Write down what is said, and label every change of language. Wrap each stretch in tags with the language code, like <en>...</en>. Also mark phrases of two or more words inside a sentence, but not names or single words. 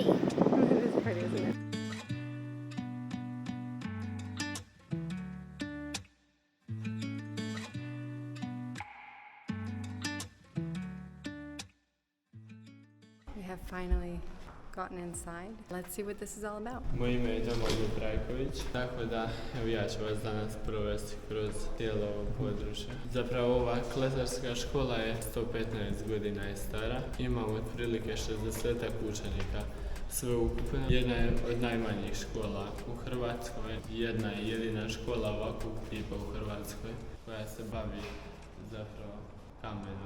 <en>It is pretty, isn't it? We have finally gotten inside. Let's see what this is all about.</en> <hr>Moje ime je Domagoj Trajković, tako da evo ja ću vas danas provesti kroz cijelo ovo područje. Zapravo ova kletarska škola je 115 godina je stara. Imamo otprilike 60 učenika sveukupno. Jedna je od najmanjih škola u Hrvatskoj. Jedna je jedina škola ovakvog tipa u Hrvatskoj koja se bavi zapravo kamenom.</hr>